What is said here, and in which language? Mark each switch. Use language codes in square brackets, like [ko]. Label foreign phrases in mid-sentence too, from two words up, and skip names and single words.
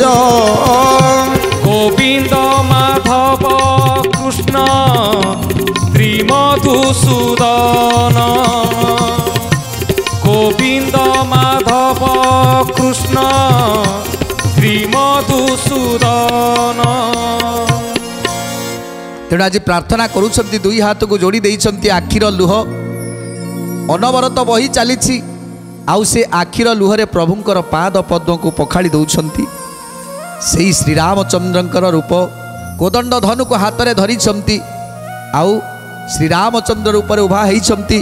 [or] গোবিন্দ মাধব কৃষ্ণ শ্রীমধুসূদন গোবিন্দ মাধব কৃষ্ণ শ্রীমধুসূদন। ତେଣୁ ଆଜି ପ୍ରାର୍ଥନା କରୁଛନ୍ତି, ଦୁଇ ହାତକୁ ଯୋଡ଼ି ଦେଇଛନ୍ତି। ଆଖିର ଲୁହ ଅନବରତ ବହି ଚାଲିଛି, ଆଉ ସେ ଆଖିର ଲୁହରେ ପ୍ରଭୁଙ୍କର ପାଦ ପଦ୍ମକୁ ପଖାଳି ଦେଉଛନ୍ତି। ସେଇ ଶ୍ରୀରାମଚନ୍ଦ୍ରଙ୍କର ରୂପ କୋଦଣ୍ଡ ଧନୁକୁ ହାତରେ ଧରିଛନ୍ତି ଆଉ ଶ୍ରୀରାମଚନ୍ଦ୍ର ରୂପରେ ଉଭା ହେଇଛନ୍ତି।